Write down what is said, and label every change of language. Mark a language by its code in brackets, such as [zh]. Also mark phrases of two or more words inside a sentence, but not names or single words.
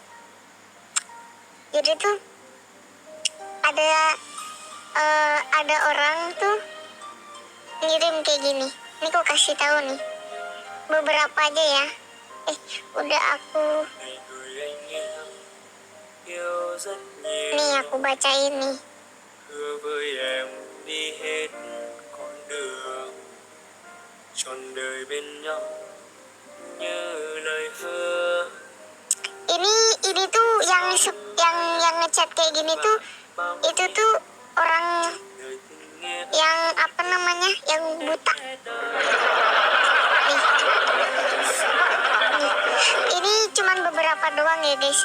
[id] Jadi tuh ada orang tuh ngirim kayak gini. Ini aku kasih tahu nih. Beberapa aja ya. Udah aku. Nih aku bacain nih. [vi] Hứa với em đi hết con đường trọn đời bên nhau như lời hứa. [id] Ini tuh yang ngechat kayak gini tuh itu tuh orang yang apa namanya yang buta. Nih. Ini cuman beberapa doang ya guys.